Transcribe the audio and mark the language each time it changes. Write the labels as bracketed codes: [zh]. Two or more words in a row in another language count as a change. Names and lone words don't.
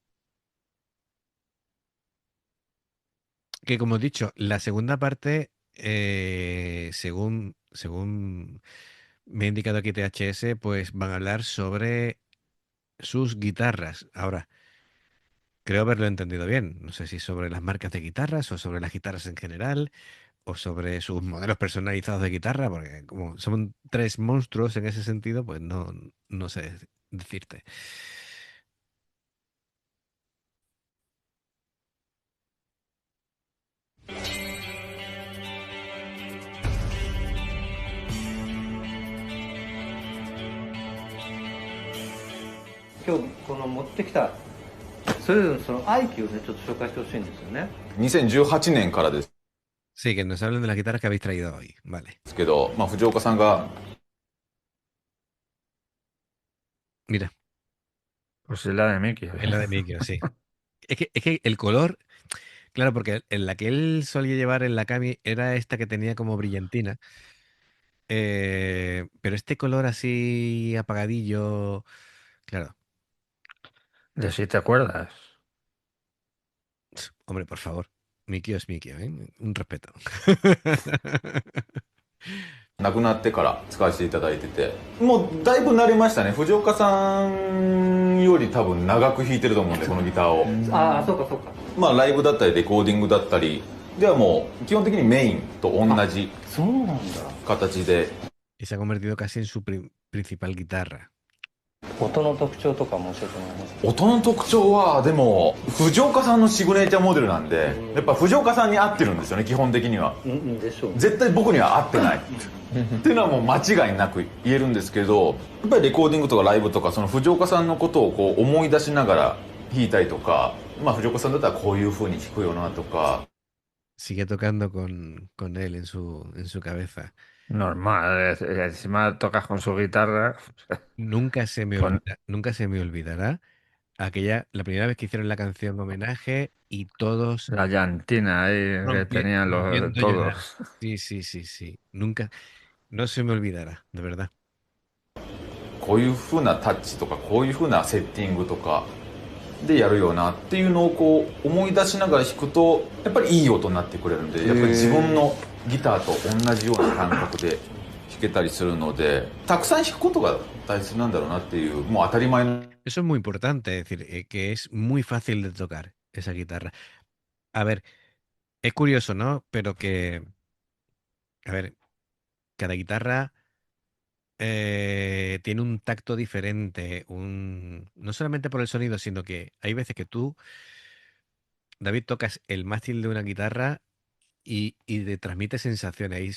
[es] Que como he dicho, la segunda parte, según me ha indicado aquí THS, pues van a hablar sobre sus guitarras. Ahora, creo haberlo entendido bien. No sé si sobre las marcas de guitarras o sobre las guitarras en general o sobre sus modelos personalizados de guitarra, porque como son tres monstruos en ese sentido, pues no sé decirte. [ja] 今日この持ってきたそれぞれのその愛機をねちょっと紹介してほしいんですよね。 2018年からです [es] Sí, que nos hablen de las guitarras que habéis traído hoy. Vale. [ja] けど、まあ、藤岡さんが [es] Mira, Pues es la de Mickey. es la de Mikio, sí. Es que el color, claro, porque en la que él solía llevar en la Kami era esta que tenía como brillantina. Pero este color así apagadillo, claro. De si te acuerdas. Hombre, por favor. Mikio es Mikio, ¿eh? Un respeto. [ja] 亡くなってから使わせていただいてて、もうだいぶ慣れましたね。藤岡さんより多分長く弾いてると思うんで、このギターを。ああそうかそうか。まあライブだったりレコーディングだったりではもう基本的にメインと同じそうなんだ。形で [es] Y se ha convertido casi en su principal guitarra. [ja] 音の特徴とかも教えてもらえますか。音の特徴はでも藤岡さんのシグネチャーモデルなんで、やっぱ藤岡さんに合ってるんですよね、基本的には。うんでしょう。絶対僕には合ってないっていうのはもう間違いなく言えるんですけど、やっぱりレコーディングとかライブとかその藤岡さんのことをこう思い出しながら弾いたりとか、まあ藤岡さんだったらこういう風に弾くよなとか。 [es] Sigue tocando con él en su cabeza. Normal. Encima tocas con su guitarra. Pon- Nunca se me olvidará la primera vez que hicieron la canción homenaje y todos la llantina ahí que tenían rompiendo a llorar. todos. Sí, sí, sí, sí. Nunca, no se me olvidará, de verdad. [ja] こういう風なタッチとかこういう風なセッティングとかでやるよなっていうのをこう思い出しながら弾くとやっぱりいい音になってくれるんで、やっぱり自分のギターと同じような感覚で弾けたりするので、たくさん弾くことが大切なんだろうなっていう、もう当たり前の。 [es] Eso es muy importante, es decir, que es muy fácil de tocar esa guitarra. A ver, es curioso, ¿no? Pero a ver, cada guitarra tiene un tacto diferente, no solamente por el sonido, sino que hay veces que tú, David, tocas el mástil de una guitarra y te transmite sensaciones.